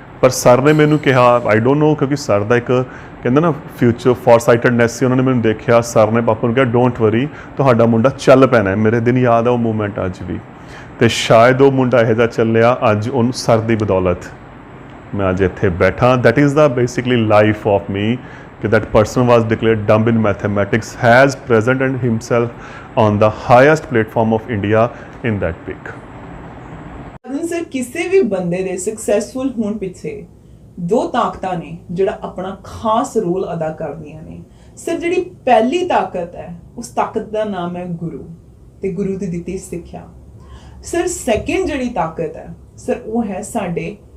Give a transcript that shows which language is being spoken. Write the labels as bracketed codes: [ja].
[pa] ਪਰ ਸਰ ਨੇ ਮੈਨੂੰ ਕਿਹਾ [en] I don't know, [pa] ਕਿਉਂਕਿ ਸਰ ਦਾ ਇੱਕ ਕਹਿੰਦਾ ਨਾ ਫਿਊਚਰ ਫੋਰਸਾਈਟਡਨੈਸ ਸੀ, ਉਹਨਾਂ ਨੇ ਮੈਨੂੰ ਦੇਖਿਆ, ਸਰ ਨੇ ਪਾਪਾ ਨੂੰ ਕਿਹਾ [en] don't worry [pa] ਤੁਹਾਡਾ ਮੁੰਡਾ ਚੱਲ ਪੈਣਾ। ਮੇਰੇ ਦਿਨ ਯਾਦ ਆ ਉਹ ਮੂਮੈਂਟ ਅੱਜ ਵੀ, ਤੇ ਸ਼ਾਇਦ ਉਹ ਮੁੰਡਾ ਇਹੋ ਜਿਹਾ ਚੱਲਿਆ ਅੱਜ ਉਹਨੂੰ ਸਰ ਦੀ ਬਦੌਲਤ ਮੈਂ ਅੱਜ ਇੱਥੇ ਬੈਠਾ। [en] that is the basically life of me [pa] ਕਿ [en] that person was declared dumb in mathematics has presented himself on the highest platform of India in that peak। [pa] Sir ਕਿਸੇ ਵੀ ਬੰਦੇ ਦੇ ਸਕਸੈਸਫੁਲ ਹੋਣ ਪਿੱਛੇ ਦੋ ਤਾਕਤਾਂ ਨੇ ਜਿਹੜਾ ਆਪਣਾ ਖਾਸ ਰੋਲ ਅਦਾ ਕਰਦੀਆਂ ਨੇ। ਸਰ ਜਿਹੜੀ ਪਹਿਲੀ ਤਾਕਤ ਹੈ ਉਸ ਤਾਕਤ ਦਾ ਨਾਮ ਹੈ ਗੁਰੂ, ਤੇ ਗੁਰੂ ਦੀ ਦਿੱਤੀ ਸਿੱਖਿਆ। ਸਰ ਸੈਕਿੰਡ ਜਿਹੜੀ ਤਾਕਤ ਹੈ ਸਰ ਉਹ ਹੈ ਸਾਡੇ